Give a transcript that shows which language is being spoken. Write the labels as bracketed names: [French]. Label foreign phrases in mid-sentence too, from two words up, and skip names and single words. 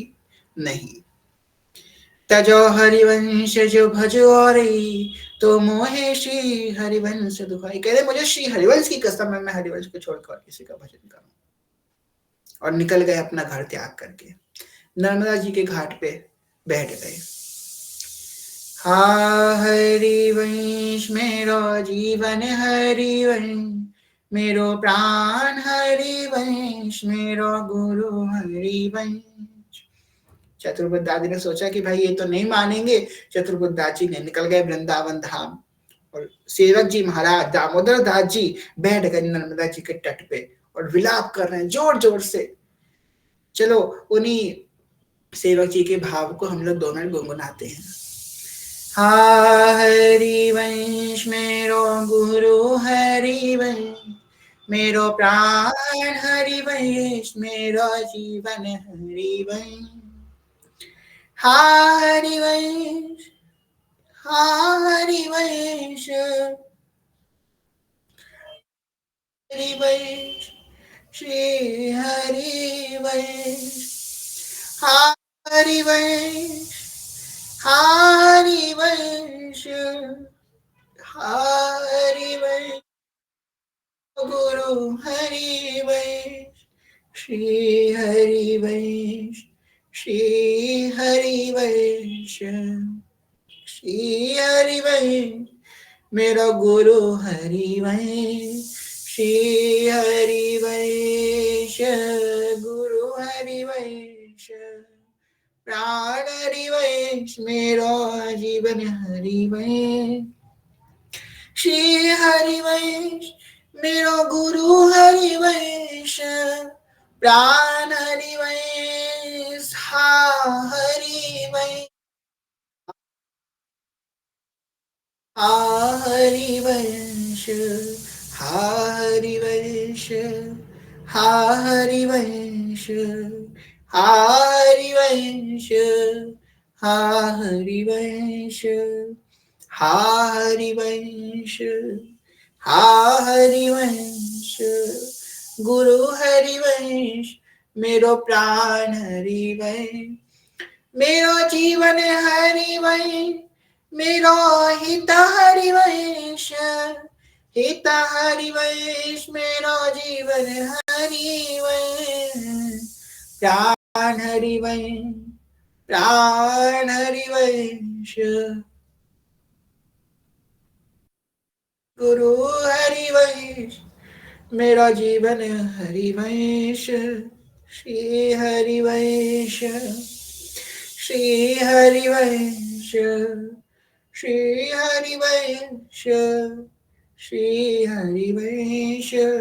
[Hindi] नहीं, [Braj] तजो हरिवंश जो भजो और तो मोहे श्री हरिवंश दुहाई, [Hindi] कह रहे मुझे श्री हरिवंश की कसम है, मैं हरिवंश को छोड़कर किसी का भजन करूं। और निकल गए अपना घर त्याग करके, नर्मदा जी के घाट पे बैठ गए। [Braj] हा हरिवंश मेरो जीवन हरिवंश, मेरो प्राण हरिवंश, मेरो गुरु हरिवंश। [Hindi] चतुर्बुद्ध दादी ने सोचा कि भाई ये तो नहीं मानेंगे, चतुर्बुद्ध दादी ने निकल गए वृंदावन धाम, और सेवक जी महाराज दामोदर दास जी बैठ गए नर्मदा जी के तट पे और विलाप कर रहे हैं जोर जोर से। चलो उन्हीं सेवक जी के भाव को हम लोग 2 मिनट गुनगुनाते हैं। [Braj] हा हरिवंश मेरो गुरु हरिवंश, मेरो प्राण हरिवंश, मेरो जीवन हरिवंश। हा हरिवंश, हा हरिवंश, हरिवंश, श्री हरिवंश। हा हरिवंश, हा हरिवंश, हा हरिवंश, गुरु हरिवंश, श्री हरिवंश, श्री हरिवंश, श्री हरिवंश, मेरा गुरु हरिवंश, श्री हरिवंश, गुरु हरिवंश, प्राण हरिवंश, मेरा जीवन हरिवंश। श्री हरिवंश, मेरो गुरु हरिवंश, प्राण हरिवंश, हा हरिवंश, हा हरिवंश, हा हरिवंश, हा हरिवंश, हा हरिवंश, हा हरिवंश, हा हरिवंश, हा हरिवंश, गुरु हरिवंश, मेरो प्राण हरिवंश, मेरो जीवन हरिवंश, मेरो हित हरिवंश, हित हरिवंश, मेरो जीवन हरिवंश, प्राण हरिवंश, प्राण हरिवंश, गुरु हरिवंश, मेरा जीवन हरिवंश, श्री हरिवंश, श्री हरिवंश, श्री हरिवंश, श्री हरिवंश।